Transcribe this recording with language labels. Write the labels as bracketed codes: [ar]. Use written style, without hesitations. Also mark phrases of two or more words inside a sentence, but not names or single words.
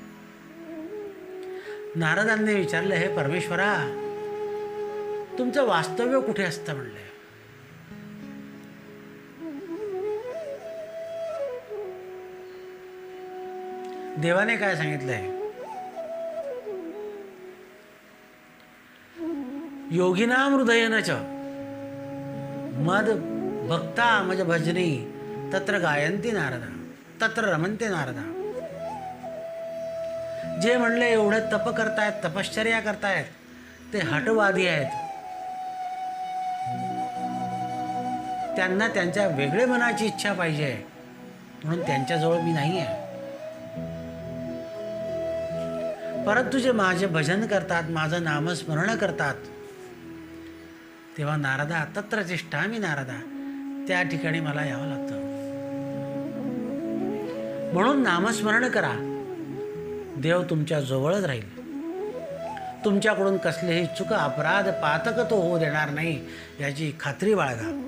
[mr] नारदांनी विचारलं, हे परमेश्वरा, तुमचं वास्तव्य कुठे असतं म्हणले. देवाने काय सांगितलंय? [sa] योगिनाम हृदयेन च मद भक्ता मज भजनी तत्र गायंती नारदा तत्र रमन्ते नारदा. [mr] जे म्हणले एवढे तप करतायत, तपश्चर्या करतायत, ते हटवादी आहेत. त्यांना त्यांच्या वेगळे मनाची इच्छा पाहिजे, म्हणून त्यांच्याजवळ मी नाही आहे. परंतु जे माझे भजन करतात, माझं नामस्मरण करतात, तेव्हा [sa] नारदा तत्र तिष्ठामि नारदा, [mr] त्या ठिकाणी मला यावं लागतं. म्हणून नामस्मरण करा, देव तुमच्या जवळच राहील. तुमच्याकडून कसलेही चुक, अपराध, पातक तो होऊ देणार नाही याची खात्री बाळगा.